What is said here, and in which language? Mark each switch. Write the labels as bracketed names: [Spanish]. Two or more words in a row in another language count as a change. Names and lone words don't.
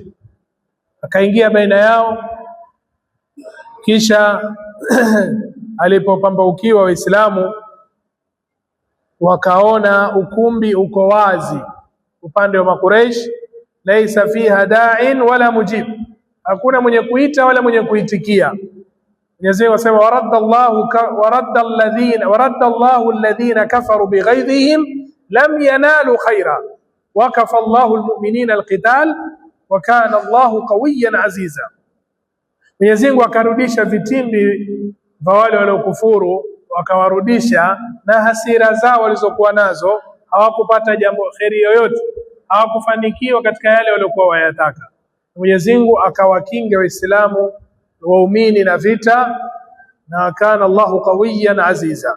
[Swahili] Akaingia baina yao, kisha alipopambaukiwa Waislamu wakaona ukumbi uko wazi upande wa Makureish, [Arabic] ليس فيها داع ولا مجيب, [Swahili] hakuna mwenye kuita wala mwenye kuitikia. Mwenyezi Mungu asema [Arabic] ورد الله الذين كفروا بغيظهم لم ينالوا خيرا وكفى الله المؤمنين القتال وكان الله قويا عزيزا. [Swahili] Mwenyezi Mungu akarudisha vitimbi vya wale waliokufuru, wakawarudisha na hasira zao walizokuwa nazo, hawakupata jambo kheri yoyote, hawakufanikiwa katika yale waliokuwa wayataka. Mwenyezi Mungu akawakinga Waislamu waumini na vita, na [Arabic] كان الله قويا عزيزا.